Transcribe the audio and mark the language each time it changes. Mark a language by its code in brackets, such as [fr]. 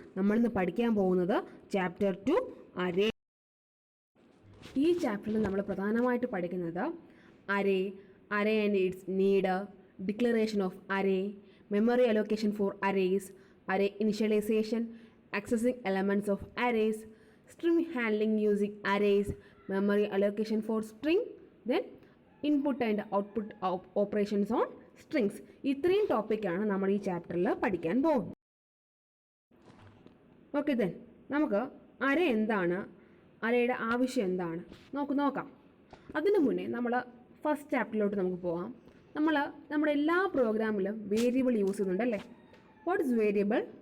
[ml] നമ്മളിന്ന് പഠിക്കാൻ പോകുന്നത് ചാപ്റ്റർ 2 അരേ. ഈ ചാപ്റ്ററിൽ നമ്മൾ പ്രധാനമായിട്ട് പഠിക്കുന്നത് [en] Array and its need, declaration of array, memory allocation for arrays, array initialization, accessing elements of arrays, string handling using arrays, memory allocation for string, then input and output operations on strings. [ml] ഇത്രയും ടോപ്പിക്കാണ് നമ്മൾ ഈ ചാപ്റ്ററിൽ പഠിക്കാൻ പോകുന്നത്. ഓക്കെ, ദെൻ നമുക്ക് അരേ എന്താണ്, അരയുടെ ആവശ്യം എന്താണ് നോക്കാം. അതിനു മുന്നേ നമ്മൾ ഫസ്റ്റ് ചാപ്റ്ററിലോട്ട് നമുക്ക് പോകാം. നമ്മുടെ എല്ലാ പ്രോഗ്രാമിലും variable use ചെയ്യുന്നുണ്ടല്ലേ. [en] What is variable?